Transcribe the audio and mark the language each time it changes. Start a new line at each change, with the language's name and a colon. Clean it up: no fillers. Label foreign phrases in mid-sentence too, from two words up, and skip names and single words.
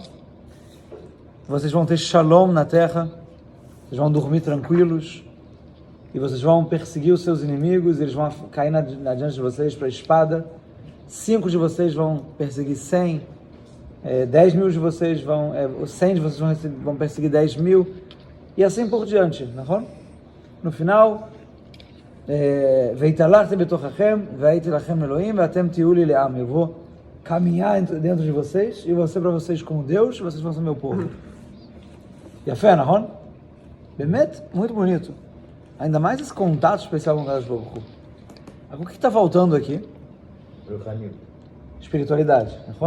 Portuguese: Vocês vão ter shalom na terra, vocês vão dormir tranquilos, e vocês vão perseguir os seus inimigos, eles vão cair diante de vocês para a espada. 5 de vocês vão perseguir 100, 10 mil de vocês vão, 100 de vocês vão perseguir 10 mil, e assim por diante, não? No final,
Hebrew: והתהלכתי בתוככם, והייתי לכם לאלוהים, ואתם תהיו לי לעם.
Portuguese: Eu vou caminhar dentro de vocês, e vou ser para vocês como Deus, e vocês vão ser meu povo. E a fé, não? Bemet, muito bonito. Ainda mais esse contato especial com o Kadosh Baruch Hu. O que está faltando aqui? Espiritualidade, não?